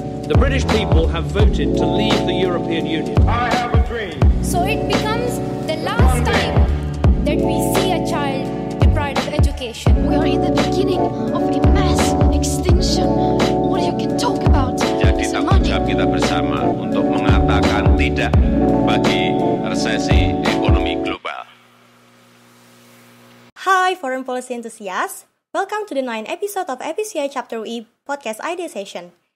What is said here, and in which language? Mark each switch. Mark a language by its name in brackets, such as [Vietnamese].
[English] The British people have voted to leave the European Union. I have a dream. So it becomes the last time that we see a child deprived of education. We are in the beginning of a mass extinction. What you can talk about? [Indonesian] Jadi tanggung jawab kita bersama untuk mengatakan tidak bagi resesi ekonomi global. [English] Hi Foreign Policy Enthusiasts, welcome to the 9th episode of FPCI Chapter UI Podcast Ideation.